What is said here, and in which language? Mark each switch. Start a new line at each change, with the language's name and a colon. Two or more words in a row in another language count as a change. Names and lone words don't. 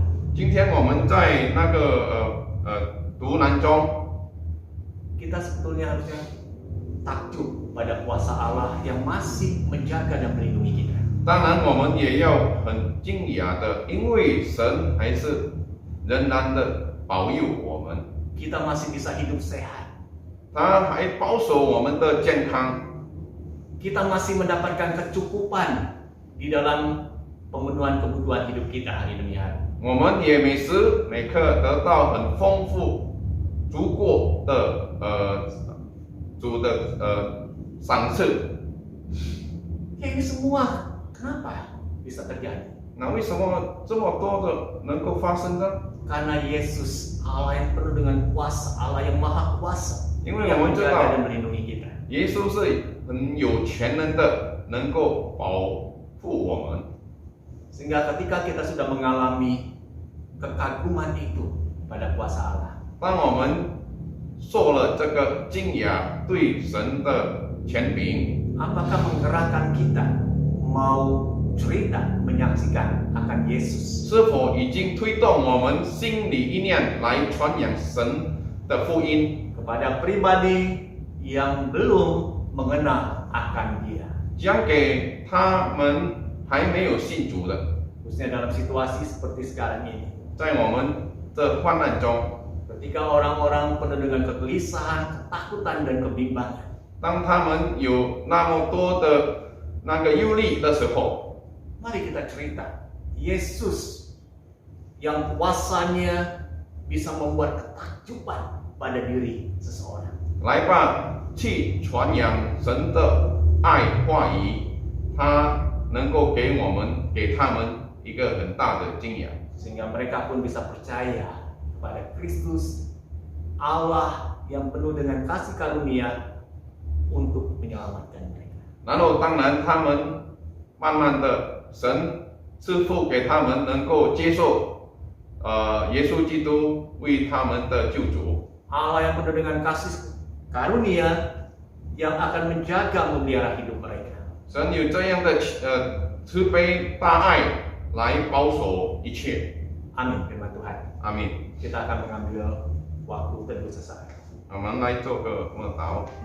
Chinese: 今天我们在那个读南中，
Indonesian: Kita sebetulnya harusnya takjub pada kuasa Allah yang masih menjaga dan melindungi kita.
Chinese: 当然我们也要很惊讶的，因为神还是仍然的保佑我们，
Indonesian: Kita masih bisa hidup sehat.
Chinese: 他还保守我们的健康，
Indonesian: Kita masih mendapatkan kecukupan di dalam pemenuhan kebutuhan hidup kita hari demi hari.
Chinese: 我们也每时每刻得到很丰富、足够的主的赏赐。
Indonesian: Ya ini semua kenapa bisa terjadi?
Chinese: 那为什么这么多的能够发生呢？
Indonesian: Karena Yesus Allah yang penuh dengan kuasa, Allah yang maha kuasa,
Chinese: 因为
Indonesian: yang
Chinese: 我们知
Indonesian: menjaga
Chinese: 道
Indonesian: dan melindungi kita.
Chinese: 耶稣是很有全能的，能够保护我们。
Indonesian: Sehingga ketika kita sudah mengalami kekaguman itu pada kuasa Allah,
Chinese: 当我们受了这个敬仰对神的权柄，
Indonesian: apakah menggerakkan kita mau cerita menyaksikan akan Yesus?
Chinese: 是否已经推动我们心里意念来传扬神的福音，
Indonesian: Kepada pribadi yang belum mengenal akan Dia,
Chinese: 讲给他们还没有信主的，
Indonesian: khususnya dalam situasi seperti sekarang ini,
Chinese: 在我们的患难中，
Indonesian: ketika orang-orang penuh dengan kegelisahan, ketakutan dan kebimbangan,
Chinese: 当他们有那么多的那个忧虑的时候，
Indonesian: mari kita cerita Yesus yang kuasanya bisa membuat ketakjuban pada diri seseorang.
Chinese: 来吧，去传扬神的爱话语，他能够给他们一个很大的敬仰。
Indonesian: Sehingga mereka pun bisa percaya kepada Kristus, Allah yang penuh dengan kasih karunia untuk menyelamatkan mereka.
Chinese: 然后，当然他们慢慢的，神赐福给他们能够接受耶稣基督为他们的救主。
Indonesian: Allah yang penuh dengan kasih karunia yang akan menjaga memelihara hidup mereka.
Chinese: 神有这样的慈悲大爱来保守一切。
Indonesian: Amin, firman Tuhan.
Chinese: 阿门。
Indonesian: Kita akan mengambil waktu teduh sesaat.
Chinese: 我们来做个默祷。